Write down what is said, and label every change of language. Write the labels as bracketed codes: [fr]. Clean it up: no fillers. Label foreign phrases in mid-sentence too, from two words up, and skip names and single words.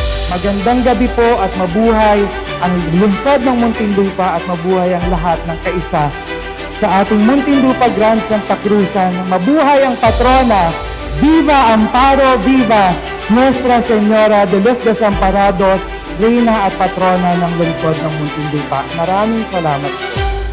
[tl] Magandang gabi po at mabuhay ang lungsod ng Muntinlupa at mabuhay ang lahat ng kaisa sa ating Muntinlupa Grand Santa Cruzan. Mabuhay ang patrona. [es] Viva Amparo, viva Nuestra Señora de los Desamparados, [tl] Reyna at Patrona ng lungsod ng Muntinlupa. Maraming salamat po.